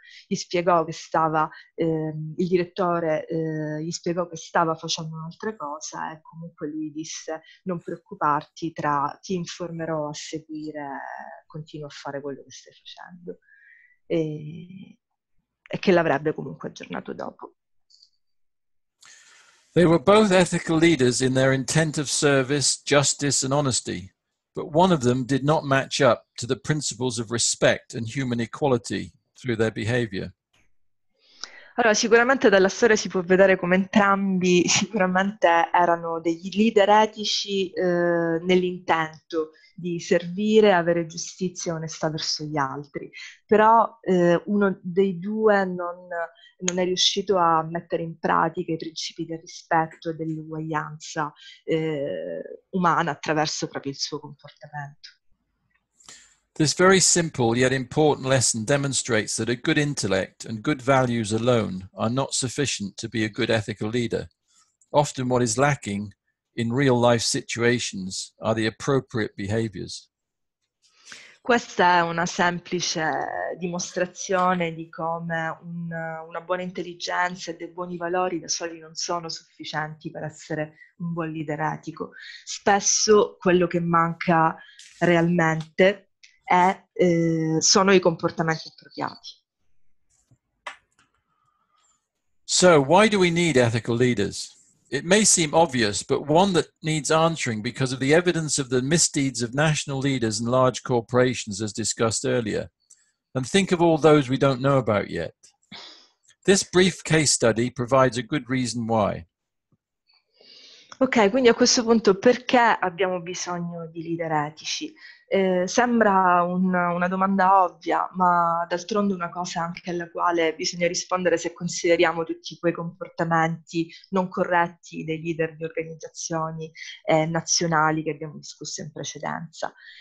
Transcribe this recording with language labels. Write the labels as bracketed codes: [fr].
[it] Gli spiegò che il direttore gli spiegò che stava facendo un'altra cosa e comunque lui disse: non preoccuparti, ti informerò a seguire, continua a fare quello che stai facendo, e che l'avrebbe comunque aggiornato dopo. [en] They were both ethical leaders in their intent of service, justice and honesty, but one of them did not match up to the principles of respect and human equality through their behavior. [it] Allora, sicuramente dalla storia si può vedere come entrambi sicuramente erano degli leader etici nell'intento di servire, avere giustizia e onestà verso gli altri, però uno dei due non è riuscito a mettere in pratica i principi del rispetto e dell'uguaglianza umana attraverso proprio il suo comportamento. [en] This very simple yet important lesson demonstrates that a good intellect and good values alone are not sufficient to be a good ethical leader. Often what is lacking in real life situations are the appropriate behaviors. [it] Questa è una semplice dimostrazione di come una buona intelligenza e dei buoni valori da soli non sono sufficienti per essere un buon leader etico. Spesso quello che manca realmente sono i comportamenti appropriati. [en] So, why do we need ethical leaders? It may seem obvious, but one that needs answering because of the evidence of the misdeeds of national leaders and large corporations as discussed earlier. And think of all those we don't know about yet. This brief case study provides a good reason why. [it] Ok, quindi a questo punto perché abbiamo bisogno di leader etici? Sembra una domanda ovvia, ma d'altronde una cosa anche alla quale bisogna rispondere se consideriamo tutti quei comportamenti non corretti dei leader di organizzazioni nazionali che abbiamo discusso in precedenza.